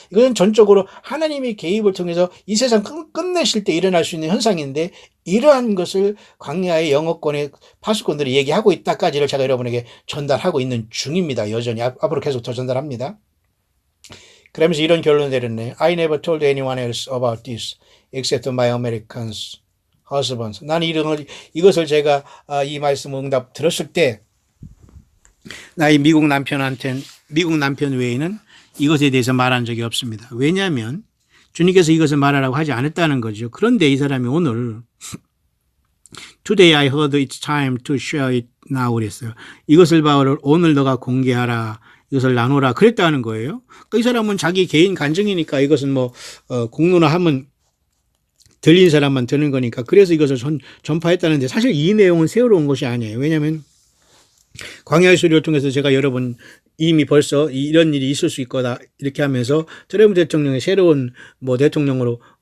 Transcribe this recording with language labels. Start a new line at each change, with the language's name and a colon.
Korean: 이것은 전적으로 하나님의 개입을 통해서 이 세상 끝내실 때 일어날 수 있는 현상인데 이러한 것을 광야의 영어권의 파수꾼들이 얘기하고 있다까지를 제가 여러분에게 전달하고 있는 중입니다. 여전히 앞으로 계속 더 전달합니다. 그러면서 이런 결론을 내렸네요.
English: I never told anyone else about this except my Americans husbands.
Korean: 나는 이것을 제가 이 말씀 응답 들었을 때 나의 미국 남편 외에는 이것에 대해서 말한 적이 없습니다. 왜냐하면 주님께서 이것을 말하라고 하지 않았다는 거죠. 그런데 이 사람이 오늘
English: Today I heard it's time to share it now
Korean: 그랬어요. 이것을 오늘 너가 공개하라. 이것을 나누라 그랬다는 거예요. 이 사람은 자기 개인 간증이니까 이것은 공론화하면 들린 사람만 듣는 거니까 그래서 이것을 전파했다는데 사실 이 내용은 새로운 것이 아니에요. 왜냐하면 광야의 소리를 통해서 제가 여러분 이미 벌써 이런 일이 있을 수 있거나 이렇게 하면서 트럼프 대통령의 새로운 대통령으로